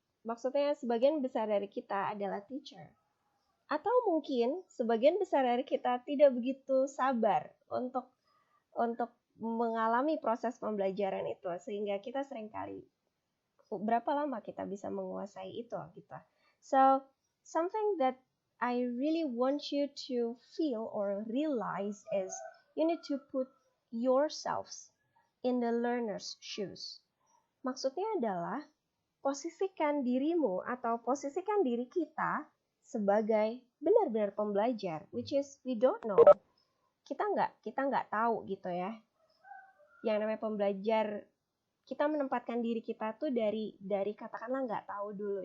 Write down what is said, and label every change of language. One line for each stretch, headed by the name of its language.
Indonesian: Maksudnya sebagian besar dari kita adalah teacher. Atau mungkin sebagian besar dari kita tidak begitu sabar untuk mengalami proses pembelajaran itu, sehingga kita seringkali berapa lama kita bisa menguasai itu gitu.
English: So, something that I really want you to feel or realize is you need to put yourselves in the learner's shoes.
Indonesian: Maksudnya adalah posisikan dirimu atau posisikan diri kita sebagai benar-benar pembelajar,
English: which is we don't know.
Indonesian: Kita nggak tahu gitu ya. Yang namanya pembelajar, kita menempatkan diri kita tuh dari katakanlah nggak tahu dulu.